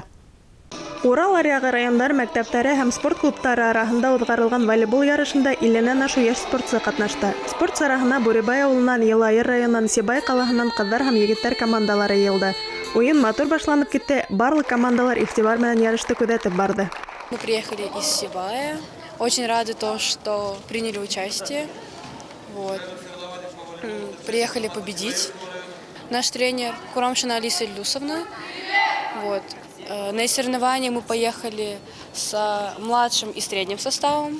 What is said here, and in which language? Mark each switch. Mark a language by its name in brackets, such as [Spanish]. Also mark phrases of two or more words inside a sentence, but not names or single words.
[Bashkir] Урал-Аръягы райондар мәктәптәре һәм спорт клубтары араһында уҙғарылған волейбол ярышында 50-нән ашу йәш спортсы катнашты. Спорт сараһына Бүребай ауылынан, Йылайыр районынан, Сибай ҡалаһынан ҡыҙҙар һәм егеттәр командалары йыйылды. Уйын матур башланып китте, барлык командалар игътибар менән ярышты күҙәтеп барды. [Russian] Мы приехали из Сибая. Очень рады то, что приняли участие. Вот. Приехали победить. Наш тренер Курамшина Алиса Ильдусовна. Вот. На соревнования мы поехали с младшим и средним составом.